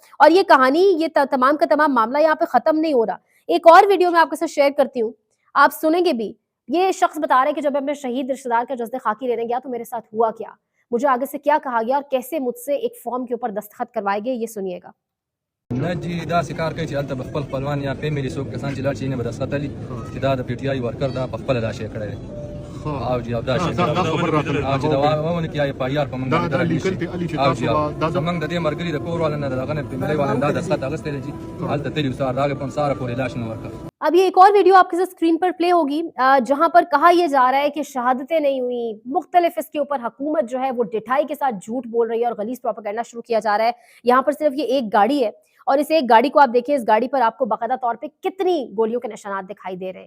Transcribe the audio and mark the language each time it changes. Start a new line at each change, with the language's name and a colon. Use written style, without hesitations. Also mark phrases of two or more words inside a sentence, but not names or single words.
Urdu: اور یہ کہانی، یہ تمام کا تمام معاملہ یہاں پہ ختم نہیں ہو رہا. ایک اور ویڈیو میں آپ کے ساتھ شیئر کرتی ہوں، آپ سنیں گے بھی. یہ شخص بتا رہے ہیں کہ جب میں اپنے شہید رشتہ دار کا جذبے خاکی لینے گیا تو میرے ساتھ ہوا کیا، مجھے آگے سے کیا کہا گیا، اور کیسے مجھ سے ایک فارم کے اوپر دستخط کروائے گئے، یہ سنیے گا.
Pashto: نجي داسې کار کوي چې هلته به خپل خپلوان یا فیملي څوک کسان چې لاړ شي نه به دستخط لي چې دا د PTI ورکر دا په خپله دا شی کړی دی. او جی او دا شی او چې دا وونه کې FIR په موږ باندې لیکل دي او جی زمونږ د دې مرګري د کور والا نه دغه نه فیملي والا دا دستخط اخیستلی چې هلته تلي سار داغه په ساره پورې لاش نه ورکړ.
Urdu: اب یہ ایک اور ویڈیو آپ کے ساتھ اسکرین پر پلے ہوگی، جہاں پر کہا یہ جا رہا ہے کہ شہادتیں نہیں ہوئی، مختلف اس کے اوپر حکومت جو ہے وہ ڈھٹائی کے ساتھ جھوٹ بول رہی ہے اور غلیظ پروپیگنڈا شروع کیا جا رہا ہے. یہاں پر صرف یہ ایک گاڑی ہے، اور اس ایک گاڑی کو آپ دیکھیے، اس گاڑی پر آپ کو باقاعدہ طور پہ کتنی گولیوں کے نشانات دکھائی دے رہے ہیں.